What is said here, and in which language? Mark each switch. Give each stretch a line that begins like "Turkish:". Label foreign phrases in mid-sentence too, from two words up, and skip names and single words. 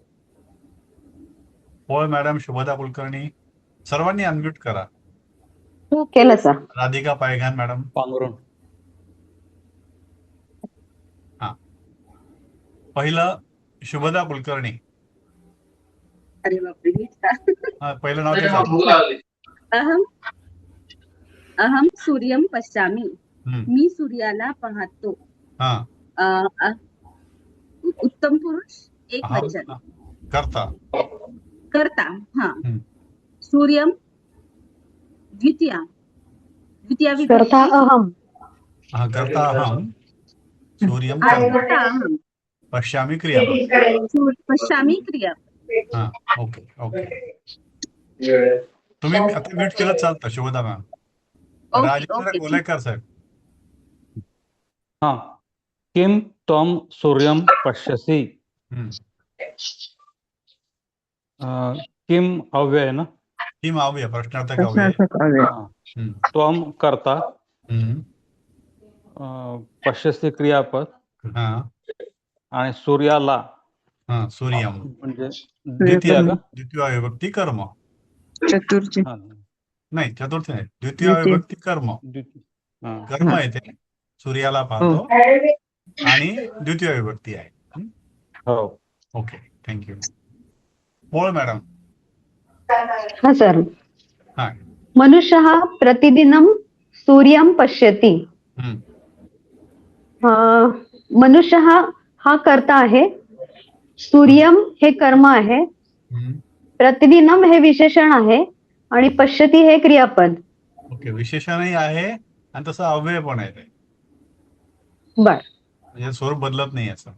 Marathi: होय मॅडम, शुभदा कुलकर्णी, सर्वांनी अनम्यूट करा. हो, केलं सर. राधिका पायघान मॅडम. पांघरून. हा, पहिलं शुभदा कुलकर्णी. अरे बापरे, मीच का? हा, पहिलं नाव त्याचं.
Sanskrit: अहम अहम सूर्यम पश्यामी. हम्म.
Marathi: मी सूर्याला पाहतो. हा. अ, अ, उत्तम पुरुष एक हा, वचन. करता. करता. हा. हम्म. सूर्यम द्वितीया द्वितीया करता विभक्ती.
Sanskrit: अहम.
Marathi: हा, करता अहम. सूर्यम हा, कर्म. करता अहम. पश्यामी क्रियापद. पश्यामी क्रिया.
English: हा, okay okay.
Marathi: तुम्ही आता म्यूट केलं चालतं, शुभदा मॅम. ओके राजेंद्र ओके, ठीक. कोलेकर साहेब.
Sanskrit: हाँ. किम त्वम सूर्यम पश्यसि. हम्म.
Hindi: किम अव्यय है ना.
Marathi: टीम अव्यय, प्रश्नार्थक अव्यय. हाँ. हम्म. त्वम कर्ता, हम्म. पश्यसि क्रियापद हा आणि सूर्याला हा, सूर्यम म्हणजे द्वितीय का. द्वितीय विभक्ती कर्म. चतुर्थी. हाँ, नाही, चतुर्थी नाही, द्वितीय विभक्ती कर्म. द्वितीय. हाँ. कर्म आहे ते, सूर्याला पाहतो आणि द्वितीय विभक्ती आहे. हो. ओके, थँक्यू. बोल मॅडम. हा सर. हा.
Sanskrit: मनुष्यः प्रतिदिनं सूर्यं पश्यति. हम्म.
Marathi: मनुष्यः हा कर्ता आहे, सूर्यम हे कर्म आहे, हम्म. प्रतिदिनम हे विशेषण आहे आणि पश्यती हे क्रियापद. ओके, विशेषणही आहे आणि तसं अव्यय पण आहे ते, बर. म्हणजे स्वरूप बदलत नाही असं.